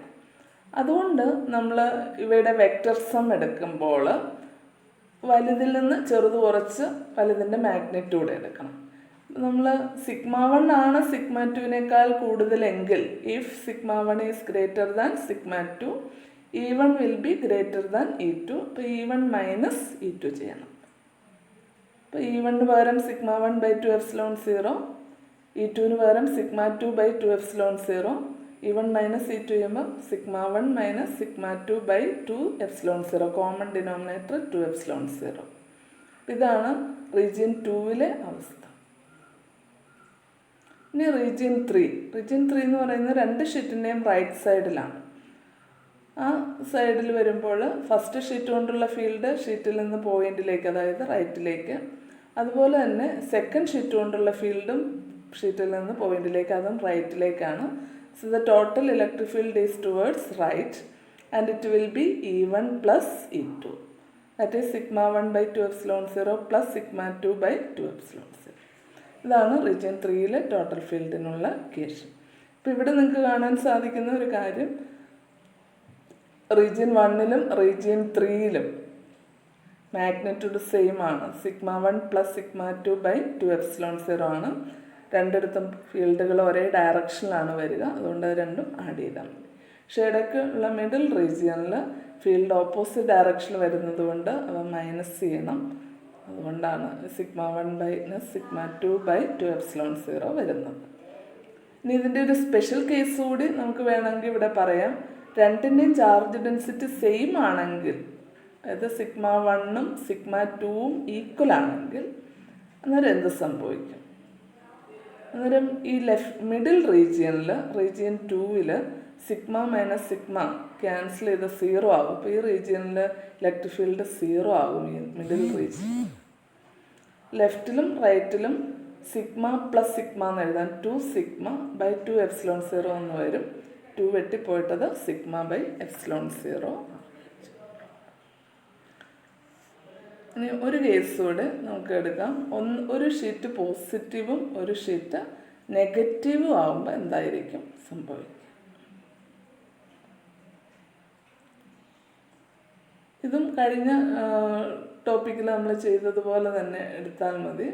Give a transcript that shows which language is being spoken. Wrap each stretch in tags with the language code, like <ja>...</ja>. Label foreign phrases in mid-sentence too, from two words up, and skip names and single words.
<ml>അതുകൊണ്ട് നമ്മൾ ഇവയുടെ</ml> <en>vector sum</en> <ml>എടുക്കുമ്പോൾ വലുതിൽ നിന്ന് ചെറുത് കുറച്ച് വലുതിൻ്റെ മാഗ്നിറ്റ്യൂഡ് എടുക്കണം. നമ്മൾ σ1 ആണ് σ2വിനേക്കാൾ കൂടുതലെങ്കിൽ,</ml> <en>if σ1 is greater than σ2, E1 will be greater than E2.</en> <ml>അപ്പോൾ E1 മൈനസ് E2 ചെയ്യണം. അപ്പോൾ E1ന് പകരം σ1/2ε0, E2ന് പകരം σ2/2ε0. E1 മൈനസ് E2 ചെയ്യുമ്പോൾ σ1 മൈനസ് σ2/2ε0,</ml> <en>common denominator</en> <ml>2ε0. ഇതാണ് റീജിയൻ 2 അവസ്ഥ. ഇനി റീജിയൻ 3 എന്ന് പറയുന്നത് രണ്ട് ഷീറ്റിൻ്റെയും</ml> <en>right side-ഇലാണ്.</en> <ml>ആ സൈഡിൽ വരുമ്പോൾ</ml> <en>first sheet</en> <ml>കൊണ്ടുള്ള ഫീൽഡ് ഷീറ്റിൽ നിന്ന് പോയിന്റിലേക്ക്, അതായത് റൈറ്റിലേക്ക്. അതുപോലെ തന്നെ</ml> <en>second sheet</en> <ml>കൊണ്ടുള്ള ഫീൽഡും ഷീറ്റിൽ നിന്ന് പോയിന്റിലേക്ക്, അതും റൈറ്റിലേക്കാണ്.</ml> <en>so the total electric field is towards right and it will be E1 plus E2, that is σ1/2ε0 plus σ2/2ε0.</en> <ml>ഇതാണ് റീജിയൻ 3</ml> <en>total field-ഇനുള്ള equation.</en> <ml>ഇപ്പോൾ ഇവിടെ നിങ്ങൾക്ക് കാണാൻ സാധിക്കുന്ന ഒരു കാര്യം,</ml> <en>region 1 region 3 magnitude same</en> <ml>ആണ്.</ml> <en>σ1 plus σ2/2ε0</en> <ml>ആണ്. രണ്ടിടത്തും ഫീൽഡുകൾ ഒരേ ഡയറക്ഷനിലാണ് വരിക, അതുകൊണ്ട് അത് രണ്ടും ആഡ് ചെയ്താൽ മതി. പക്ഷേ ഇടയ്ക്ക് ഉള്ള</ml> <en>middle region-ഇൽ field opposite direction-ഇൽ</en> <ml>വരുന്നത് കൊണ്ട് അവ മൈനസ് ചെയ്യണം. അതുകൊണ്ടാണ് σ1-σ2/2ε0 വരുന്നത്. ഇനി ഇതിൻ്റെ ഒരു</ml> <en>special case</en> <ml>കൂടി നമുക്ക് വേണമെങ്കിൽ ഇവിടെ പറയാം. രണ്ടിൻ്റെയും</ml> <en>charge density same</en> <ml>ആണെങ്കിൽ, അതായത് σ1ഉം σ2ഉം ഈക്വൽ ആണെങ്കിൽ അന്നേരം എന്ത് സംഭവിക്കും? അന്നേരം ഈ</ml> <en>middle region-ഇൽ, region 2-ൽ</en> <ml>σ - σ ക്യാൻസൽ ചെയ്ത് 0 ആകും. അപ്പോൾ ഈ റീജിയനിൽ ഇലക്ട്രിക് ഫീൽഡ് 0 ആകും. ഈ</ml> <en>middle region left-ഇലും right-ഇലും</en> <ml>σ + σ എന്ന് എഴുതാൻ 2σ/2ε0 എന്ന് വരും. 2 വെട്ടിപ്പോയിട്ടത് σ/ε0. ഇനി ഒരു കേസ് കൂടെ നമുക്ക് എടുക്കാം. ഒരു ഷീറ്റ് പോസിറ്റീവും ഒരു ഷീറ്റ് നെഗറ്റീവും ആകുമ്പോൾ എന്തായിരിക്കും സംഭവിക്കുക? ഇതും കഴിഞ്ഞ ടോപ്പിക്കിൽ നമ്മൾ ചെയ്തതുപോലെ തന്നെ എടുത്താൽ മതി.</ml>